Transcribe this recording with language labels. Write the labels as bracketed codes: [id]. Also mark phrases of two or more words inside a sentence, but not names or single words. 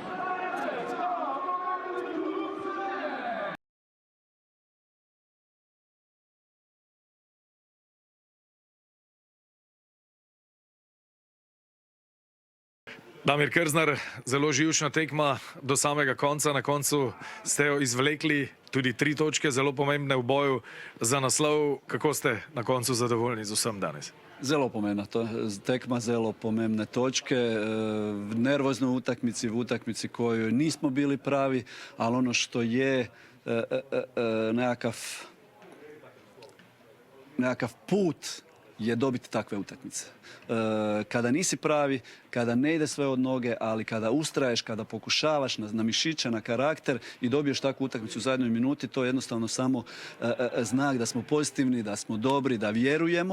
[sl] Damir Krznar, zelo živčna tekma do samega konca. Na koncu ste jo izvlekli, tudi 3 točke, zelo pomembne v boju za naslov. Kako ste na koncu zadovoljni z vsem danes? Zelo pomembna tekma, zelo pomembne točke. [hr] V nervoznoj utakmici, v utakmici koju nismo bili pravi, ali ono što je nekakav put je dobiti takve utakmice. Kada nisi pravi, kada ne ide sve od noge, ali kada ustraješ, kada pokušavaš na mišiće, na karakter i dobiješ takvu utakmicu u zadnjoj minuti, to je jednostavno samo znak da smo pozitivni, da smo dobri, da vjerujemo.